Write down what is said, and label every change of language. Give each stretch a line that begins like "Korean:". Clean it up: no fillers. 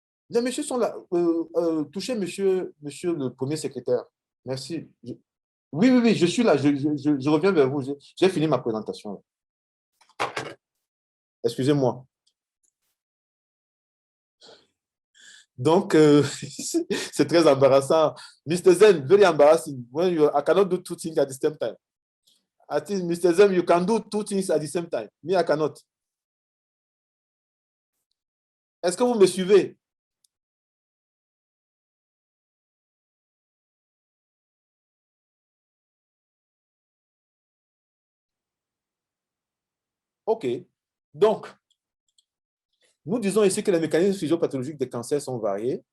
French: Les messieurs sont là. Touchez monsieur le premier secrétaire. Merci. Oui, je suis là. Je reviens vers vous. J'ai fini ma présentation. Excusez-moi. Donc, c'est très embarrassant.
English: Mr. Zen, very embarrassing. I cannot do two things at the same time. I think, Mr. Zen, you can do two things at the same time. Me, I cannot.
French: Est-ce que vous me suivez? OK. Donc, Nous disons ici que les mécanismes physiopathologiques des cancers sont variés.